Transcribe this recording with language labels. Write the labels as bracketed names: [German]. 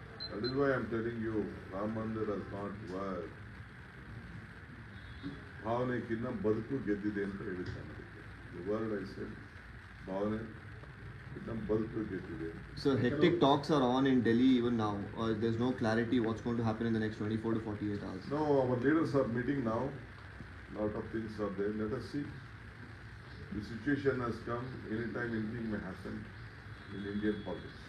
[English] That is why I am telling you, Ram Mandir does not work. [Kannada] ಭಾವನೆಗಿನ್ನ ಬದುಕು ಗೆದ್ದಿದೆ ಅಂತ ಹೇಳಿದ್ದಾನೆ. [English] The word I said, [Kannada] ಭಾವನೆ ಇನ್ನ ಬದುಕು ಗೆದ್ದಿದೆ. [English] Sir, hectic talks are on in Delhi even now. There's no clarity what's going to happen in the next 24 to 48 hours. No, our leaders are meeting now. Lot of things are there. Let us see. The situation has come. Anytime anything may happen. in Indian politics.